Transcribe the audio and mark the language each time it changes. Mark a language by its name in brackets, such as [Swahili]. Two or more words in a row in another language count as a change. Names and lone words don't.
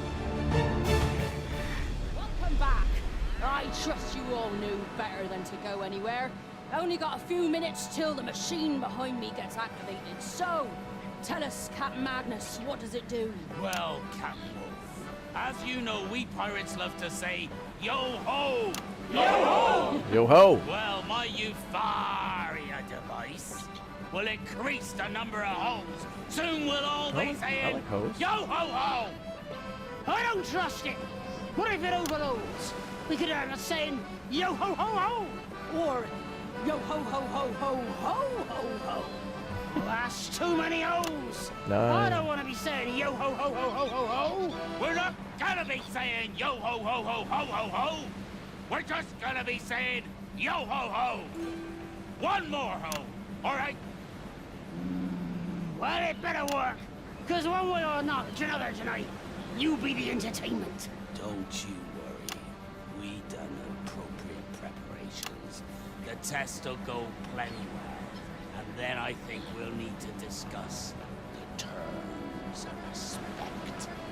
[English] Welcome back. I trust you all knew better than to go anywhere. Only got a few minutes till the machine behind me gets activated. So, tell us, Captain Magnus, what does it do? Well, Captain Wolf, As you know, we pirates love to say, yo-ho! Yo-ho! Yo-ho! Well, my Euphoria device will increase the number of hoes. Soon we'll all be saying, like hoes. yo-ho-ho! I don't trust it. What if it overloads? We could have a saying, yo ho ho ho, or yo ho ho ho ho ho ho ho. Well, that's too many hoes. I don't want to be saying yo ho ho ho ho ho ho. We're not gonna be saying yo-ho-ho-ho-ho-ho-ho! We're just gonna be saying yo-ho-ho! One more ho, all right? Well, it better work, because one way or another tonight, you be the entertainment. Don't you worry. We done appropriate preparations. The test will go plenty well. And then I think we'll need to discuss the terms of respect.